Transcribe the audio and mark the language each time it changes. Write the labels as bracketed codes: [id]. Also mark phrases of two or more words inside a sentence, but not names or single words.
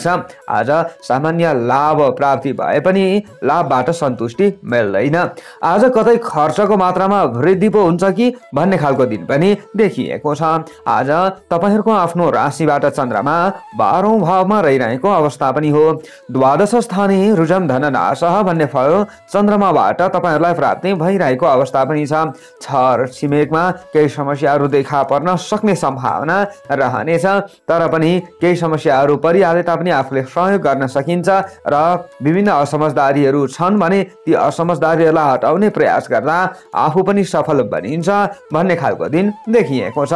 [ne] आज सामान्य लाभ प्राप्ति भए पनि लाभबाट सन्तुष्टि मिल्दैन। आज कतै खर्चको मात्रामा वृद्धि पो हुन्छ कि भन्ने खालको दिन पनि देखिएको छ। आज तपाईहरूको आफ्नो राशिबाट चन्द्रमा 12औं भावमा रहिरहेको अवस्था पनि हो। [sa] द्वादश स्थाने रुजम धन नाशः [ne] भन्ने फल चन्द्रमाबाट तपाईहरूलाई प्राप्ति भइरहेको अवस्था पनि छ। छर छिमेकमा केही समस्याहरू देखा पर्न सक्ने सम्भावना रहनेछ। तर पनि केही समस्याहरू परिहाले तापनि आफूले सहयोग गर्न सकिन्छ र विभिन्न असमझदारीहरू छन् भने ती असमझदारीहरूलाई हटाउने प्रयास गर्दा आफू पनि सफल बनिन्छ भन्ने खालको दिन देखिएको छ।